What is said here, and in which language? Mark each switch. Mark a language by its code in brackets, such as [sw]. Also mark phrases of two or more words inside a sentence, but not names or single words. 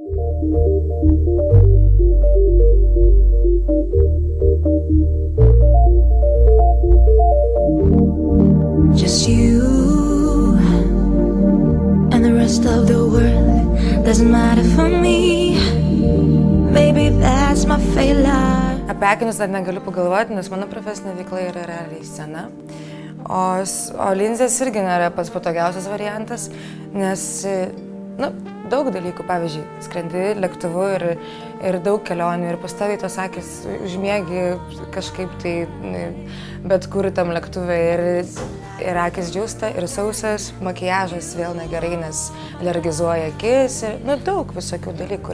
[en] Just you and the rest of the world doesn't matter for me. Maybe that's my failure. [lt] Apie akinius dar negaliu pagalvoti, nes mano profesinė veikla yra realiai scena. O linzės irgi nėra pats patogiausias variantas, nes daug dalykų, pavyzdžiui, skrendi lėktuvu ir daug kelionių ir pastoviai tos akys užmiegi kažkaip tai bet kur tam lėktuve ir akys džiūsta ir sausas, makiažas vėl negerai, nes alergizuoja akis ir daug visokių dalykų.